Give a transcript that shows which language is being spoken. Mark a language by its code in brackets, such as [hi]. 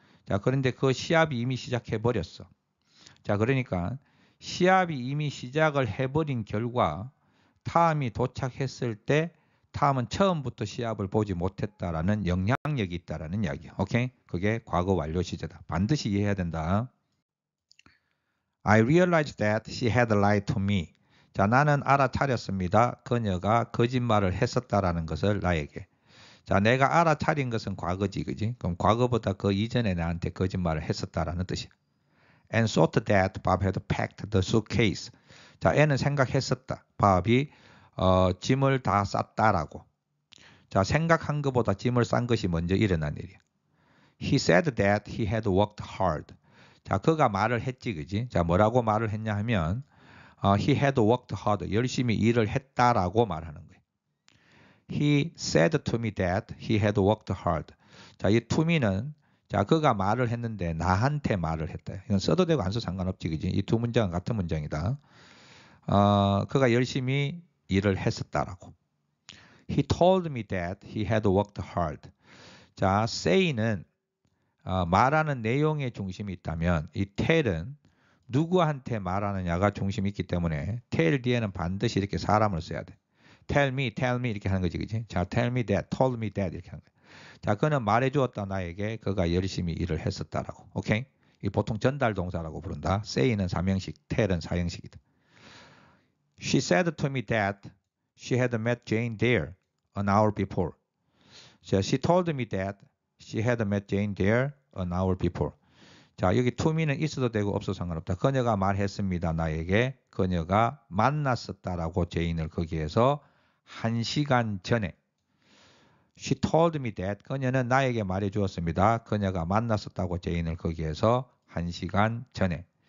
[ko] 자, 그런데 그 시합이 이미 시작해 버렸어. 자, 그러니까 시합이 이미 시작을 해버린 결과 탐이 도착했을 때 탐은 처음부터 시합을 보지 못했다라는 영향력이 있다라는 이야기야. 오케이? 그게 과거 완료 시제다. 반드시 이해해야 된다. [en] I realized that she had lied to me. [ko] 자, 나는 알아차렸습니다. 그녀가 거짓말을 했었다라는 것을 나에게. 자, 내가 알아차린 것은 과거지, 그지? 그럼 과거보다 그 이전에 나한테 거짓말을 했었다라는 뜻이야. [en] And thought that Bob had packed the suitcase. [ko] 자, 애는 생각했었다. 밥이 짐을 다 쌌다라고. 자, 생각한 것보다 짐을 싼 것이 먼저 일어난 일이야. [en] He said that he had worked hard. [ko] 자, 그가 말을 했지, 그지? 자, 뭐라고 말을 했냐 하면 [en] he had worked hard. [ko] 열심히 일을 했다라고 말하는 거예요. [en] He said to me that he had worked hard. [ko] 자, 이 to me는 자, 그가 말을 했는데 나한테 말을 했다. 이건 써도 되고 안 써도 상관없지, 그지? 이 두 문장은 같은 문장이다. 그가 열심히 일을 했었다라고. [en] He told me that he had worked hard. [ko] 자, say는 말하는 내용에 중심이 있다면 이 tell은 누구한테 말하느냐가 중심이 있기 때문에 tell 뒤에는 반드시 이렇게 사람을 써야 돼. tell me 이렇게 하는 거지, 그지? 자, tell me that, told me that 이렇게 하는 거야. 자, 그는 말해주었다 나에게 그가 열심히 일을 했었다라고. 오케이? 이 보통 전달 동사라고 부른다. say는 삼형식, tell은 사형식이다. [en] She said to me that she had met Jane there an hour before. 자, she told me that she had met Jane there an hour before. [ko] 자, 여기 to me는 있어도 되고 없어도 상관없다. 그녀가 말했습니다. 나에게 그녀가 만났었다라고 제인을 거기에서 1시간 전에. [en] She told me that. [ko] 그녀는 나에게 말해주었습니다. 그녀가 만났었다고 제인을 거기에서 1시간 전에.